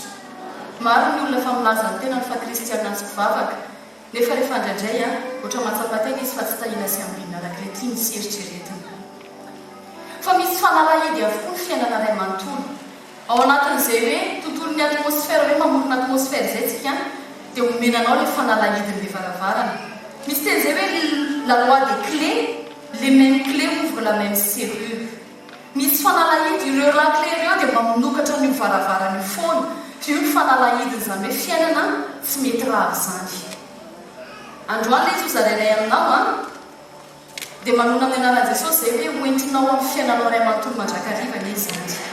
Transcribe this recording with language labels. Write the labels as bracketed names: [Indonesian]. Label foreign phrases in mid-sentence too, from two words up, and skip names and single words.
[Malagasy] Maro ny olona fa milaza ny tena fa kristiana sy mpivavaka nefa rehefa indraindray ohatra matsapatena izy fa tsy tahina sy ambinina arak'ilay tiany sy eritreretiny. Fa misy fanalahidy avokoa ny fiainana Ray Manontolo. Ao anatin'izay hoe tontolon'ny atmosfera hoe mamorona atmosfera izay tsika dia omenanao ilay fanalahidin'ilay varavarana. Misy teny izay hoe [French] la loi des clés, les mêmes clés ouvrent la même serrure. [Malagasy] Misy fanalahidy ireo lakle ireo dia mamonokatra ny varavarana foana. Io ny fanalahidiny izany hoe fiainana tsy mety raha izany. Androany ilay izy zarainay aminao dia manona amin'ny anaran'i Jesosy izay hoe hoentinao amin'ny fiainanao Ray Manontolo mandrakariva ny izany.